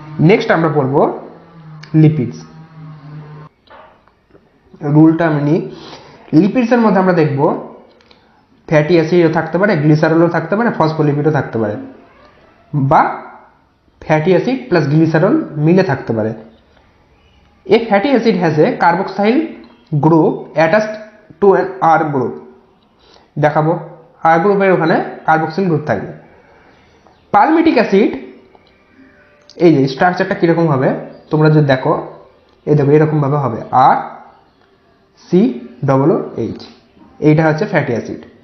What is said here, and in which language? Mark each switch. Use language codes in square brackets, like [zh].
[bn] Next আমরা পড়বো lipids. রুলটা আমি নিই। লিপিডসের মধ্যে আমরা দেখব ফ্যাটি অ্যাসিডও থাকতে পারে, গ্লিসারলও থাকতে পারে, ফসফোলিপিডও থাকতে পারে, বা ফ্যাটি অ্যাসিড প্লাস গ্লিসারল মিলে থাকতে পারে। [en] A fatty acid has a carboxyl group attached to an R group। [bn] দেখাবো R গ্রুপের ওখানে কার্বক্সিল গ্রুপ থাকবে। পালমিটিক অ্যাসিড, এই যে স্ট্রাকচারটা কিরকম হবে তোমরা যদি দেখো, এই দেখো এরকম ভাবে হবে RCOOH, এইটা হচ্ছে ফ্যাটি অ্যাসিড।